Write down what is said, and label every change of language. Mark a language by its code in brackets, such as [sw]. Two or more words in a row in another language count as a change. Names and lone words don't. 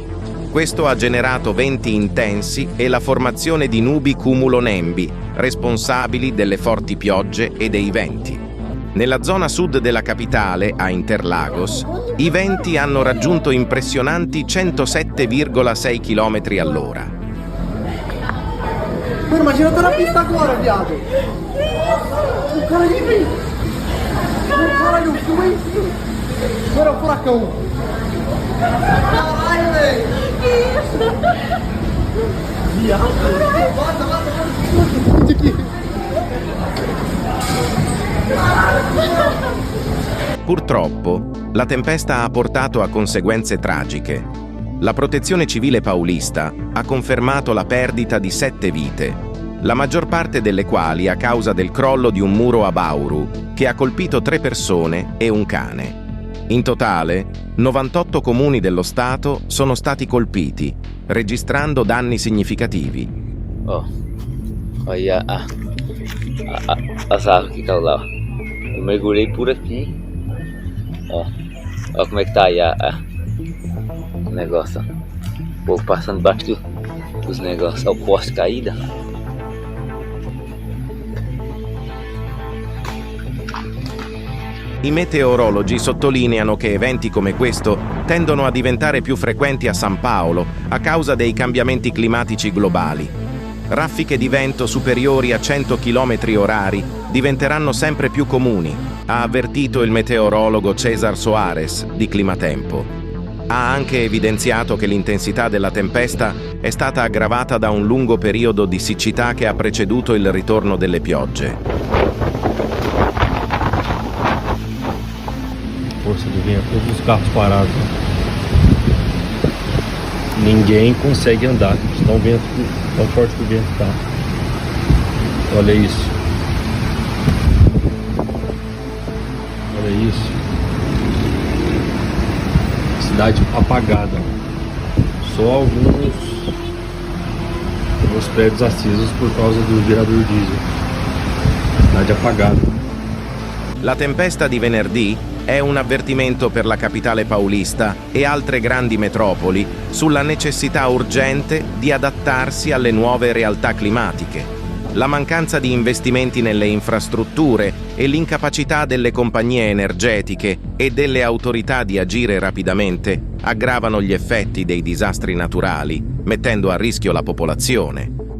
[it] Questo ha generato venti intensi e la formazione di nubi cumulonembi, responsabili delle forti piogge e dei venti. Nella zona sud della capitale, a Interlagos, i venti hanno raggiunto impressionanti 107,6 km all'ora. [pt] Mano, imagina eu tô na pista agora, viado. O cara ali vem. Caralho, filma isso. Agora é o furacão. Caralho, velho. Que isso? Viado. Bota, bota. Aqui. [it] Purtroppo, la tempesta ha portato a conseguenze tragiche. La Protezione Civile paulista ha confermato la perdita di 7 vite, la maggior parte delle quali a causa del crollo di un muro a Bauru, che ha colpito 3 persone e un cane. In totale, 98 comuni dello Stato sono stati colpiti, registrando danni significativi. [pt] Olha as árvores que estão lá. Eu mergulhei por aqui. Ó como é que tá aí o negócio. O povo passando embaixo dos negócios. Olha o poste caído. [it] I meteorologi sottolineano che eventi come questo tendono a diventare più frequenti a San Paolo a causa dei cambiamenti climatici globali. Raffiche di vento superiori a 100 km/h diventeranno sempre più comuni, ha avvertito il meteorologo César Soares di Climatempo. Ha anche evidenziato che l'intensità della tempesta è stata aggravata da un lungo periodo di siccità che ha preceduto il ritorno delle piogge. [pt] Força do vento, todos os carros parados. Ninguém consegue andar, tão forte que o vento tá. Olha isso. Olha isso. Cidade apagada. Só alguns prédios acesos por causa do gerador diesel. Cidade apagada. [it] La tempesta di venerdì è un avvertimento per la capitale paulista e altre grandi metropoli sulla necessità urgente di adattarsi alle nuove realtà climatiche. La mancanza di investimenti nelle infrastrutture e l'incapacità delle compagnie energetiche e delle autorità di agire rapidamente aggravano gli effetti dei disastri naturali, mettendo a rischio la popolazione.